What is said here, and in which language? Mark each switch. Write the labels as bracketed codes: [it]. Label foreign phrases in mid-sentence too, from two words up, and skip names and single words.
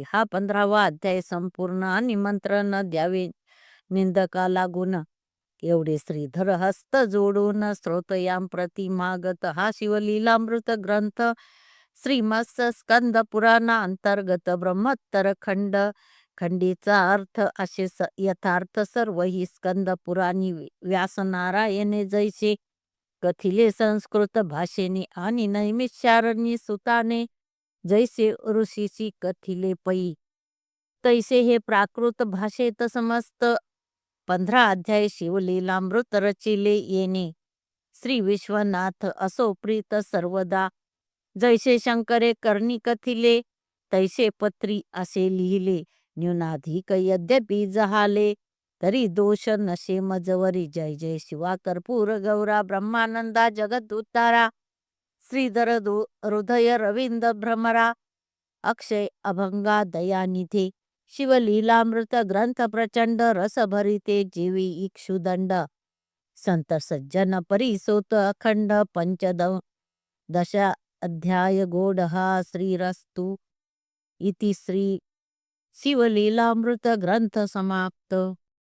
[mr] हा 15वा अध्याय संपूर्ण आणि मंत्र न द्यावे निंदका लागून. एवढे श्रीधर हस्त जोडून श्रोतयांप्रती मागत हा शिवलीलामृत ग्रंथ श्रीमत्स स्कंद पुराणा अंतर्गत ब्रह्मोत्तर खंड खंडीचा अर्थ असे यथार्थ सर्व ही स्कंद पुराणी व्यासनारायणे जैसे कथिले संस्कृत भाषेने आणि नैमिषारण्य सुताने जैसे ऋषीशी कथिले पै तैसे हे प्राकृत भाषेत समस्त 15 अध्याय शिवलीलामृत रचिले येणे. श्री विश्वनाथ असो प्रीत सर्वदा जैसे शंकरे करणी कथिले तैसे पत्री असे लिहिले न्यूनाधिक यद्यपि जहाले तरी दोष नशे मजवरी. जय जय शिवा कर्पूर गौरा ब्रह्मानंदा जगदुतारा श्रीधर हृदय रविंद भ्रमरा अक्षय अभंगा दयानिधे शिवलीलामृत ग्रंथ प्रचंड रसभरिते जीवी इक्षुदंड संत सज्जन परिसोत अखंड दश अध्याय गोडः श्रीरस्तु इति श्री शिवलीलामृत ग्रंथ समाप्त।